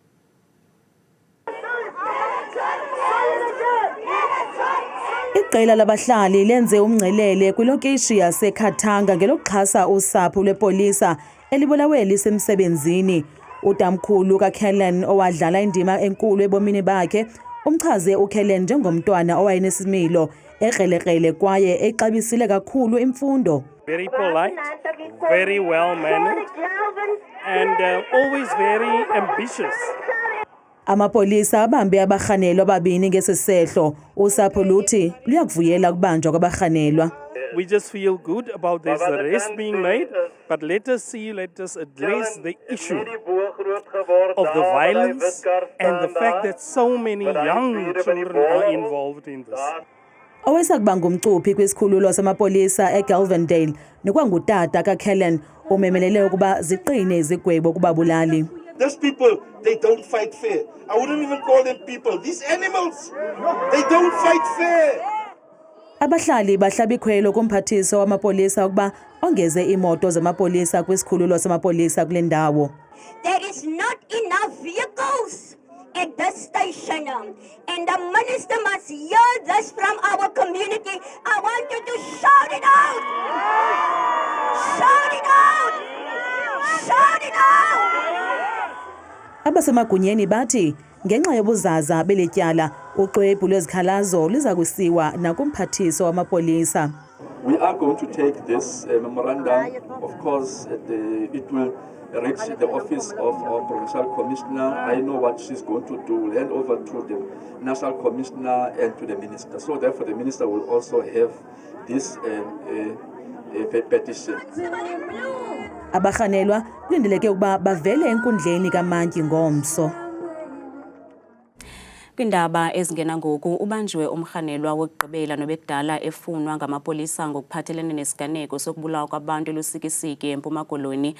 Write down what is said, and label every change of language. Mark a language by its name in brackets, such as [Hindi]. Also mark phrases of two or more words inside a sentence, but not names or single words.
[Xhosa] Iqela labahlali lenze umngcelele kwilokishi yaseKhatanga ngelokuxhasa usapho lwepolisa elibulawe lisemsebenzini. Utamkhulu kaKellen owadlala indima enkulu ebomini bakhe umchaze uKellen njengomntwana owayenesimilo, ekrelekrele kwaye exabisile kakhulu imfundo. [English] Very polite, very well mannered, and always very ambitious. [Xhosa] Amapolisa abambe abarhanelwa ababini ngesisehlo. Usapho luthi luyakuvuyela ukubanjwa kwabarhanelwa. [English] We just feel good about this arrest being made, but let us address the issue of the violence and the fact that so many young children are involved in this. [Xhosa] Owesakuba ngumcuphi kwisikhululo samapolisa eGalvindale nokwangutata kaKellen umemelele ukuba ziqine izigwebo kubabulali. [English] These people, they don't fight fair. I wouldn't even call them people. These animals, they don't fight fair. [Xhosa] Abahlali bahlaba ikhwelo kumphathiso wamapolisa ukuba ongeze imoto zamapolisa kwisikhululo samapolisa kule ndawo. [English] There is not enough vehicles at this station, and the minister must hear this from our community. I want you to shout it out! Shout it out! Shout it out! [Xhosa] Abasemagunyeni bathi ngenxa yobuzaza beletyala uxwebhu lwezikhalazo liza kusiwa nakumphathiso wamapolisa. [English] We are going to take this memorandum. Of course, it will reach the office of our provincial commissioner. I know what she's going to do, hand over to the national commissioner and to the minister. So therefore the minister will also have this petition. [Xhosa] Abarhanelwa kulindeleke ukuba bavele enkundleni kaMantyi ngomso. Kwindaba ezingena ngoku ubanjiwe umrhanelwa wokugqibela nobekudala efunwa ngamapolisa ngokuphathelene nesiganeko sokubulawa kwabantu elusikisiki eMpuma Koloni.